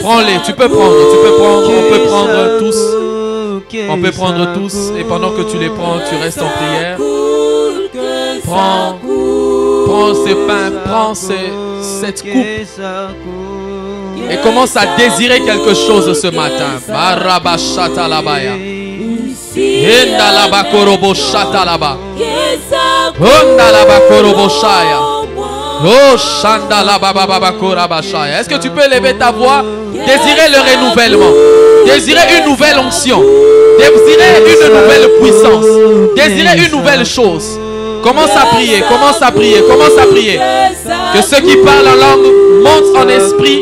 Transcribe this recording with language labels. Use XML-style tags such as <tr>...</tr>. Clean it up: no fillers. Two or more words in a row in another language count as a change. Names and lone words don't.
<fr>Prends-les, tu peux prendre, on peut prendre tous. On peut prendre tous, et pendant que tu les prends, tu restes en prière. Prends ces pains, prends cette coupe et commence à désirer quelque chose ce matin. Marabashata labaya. Henda laba korobo shata laba. Honda laba korobo shaya. Oh shanda laba baba koraba shaya. Est-ce que tu peux élever ta voix? Désirer le renouvellement. Désirer une nouvelle onction. Désirer une nouvelle puissance. Désirer une nouvelle chose. Commence à prier, commence à prier, commence à prier. Que ceux qui parlent en langue montent en esprit.</fr>